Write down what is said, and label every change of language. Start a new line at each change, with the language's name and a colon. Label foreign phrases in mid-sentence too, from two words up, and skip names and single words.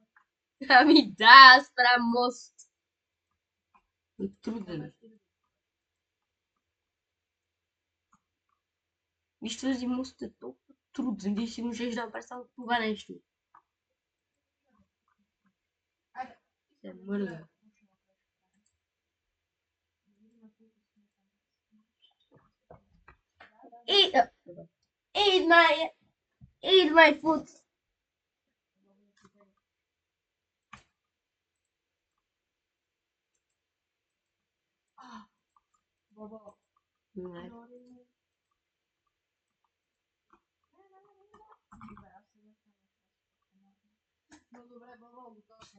Bulgarian: Ами да, аз правя мост. Е труден. Виж, този мост е толкова труден. Виж, си можеш да направиш само това нещо. Се мърда.
English: Eat my food.
Bulgarian: Баба. Не. No добре, баба, готов съм.